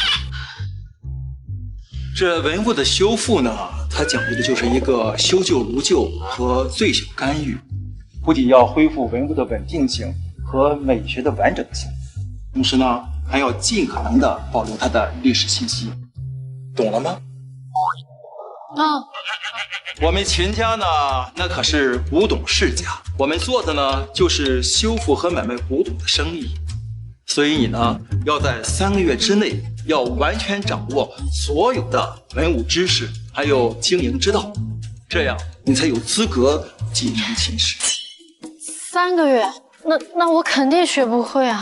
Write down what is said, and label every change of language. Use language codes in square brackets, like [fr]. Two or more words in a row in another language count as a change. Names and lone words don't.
[zh] 這文物的修復呢，它講究的就是一個修舊如舊和最小干預，不僅要恢復文物的穩定性和美學的完整性，同時呢，還要盡可能的保留它的歷史信息，懂了嗎？我們秦家呢，那可是古董世家，我們做的呢就是修復和買賣古董的生意，所以你呢要在3個月之內要完全掌握所有的文物知識，還有經營之道，這樣你才有資格繼承秦氏。 3個月，那我肯定學不會啊！